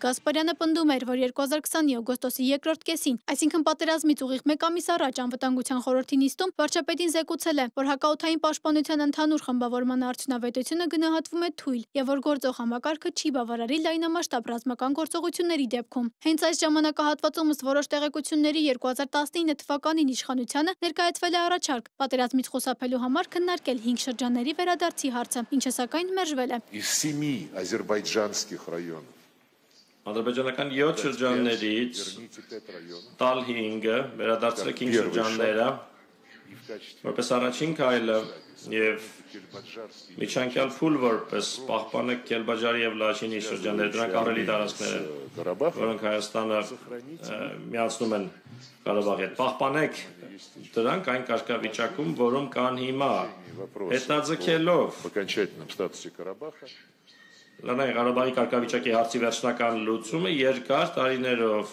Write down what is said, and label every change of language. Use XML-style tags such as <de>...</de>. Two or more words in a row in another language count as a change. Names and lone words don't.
<hy>Գասպարյանը պնդում էր, որ 2020-ի օգոստոսի երկրորդ կեսին, այսինքն պատերազմից ուղիղ 1 ամիս առաջ անվտանգության խորհրդի նիստում վարչապետին զեկուցել է, որ հակաօդային պաշտպանության ընդհանուր խմբավորման արդյունավետությունը գնահատվում է թույլ եւ որ գործող համակարգը չի բավարարի լայնամասշտաբ ռազմական գործողությունների դեպքում։ Հենց այս ժամանակահատվածում ըստ որոշ տեղեկությունների 2019 թվականին իշխանությանը ներկայացվել է առաջարկ պատերազմից խուսափելու համար քննարկել 5 շրջանների վերադարձի հարցը, ինչը սակայն մերժվել է։</hy> <ru>Из 7 азербайджанских районов</ru> <hy>Ադրբեջանական 7 շրջաններից տալ 5-ը վերադարձրեք 5 շրջանները որպես առաջին քայլը եւ միջանկյալ փուլ որպես պահպանեք Կելբաջարի եւ Լաչինի շրջանները, դրանք ահռելի տարածքներ են, որոնք Հայաստանը միացնում են Ղարաբաղի հետ։ Պահպանեք դրանք այն կարգավիճակում, որում կան հիմա, հետաձգելով Լեռնային Ղարաբաղի կարգավիճակի հարցի վերջնական լուծումը երկար տարիներով։</hy>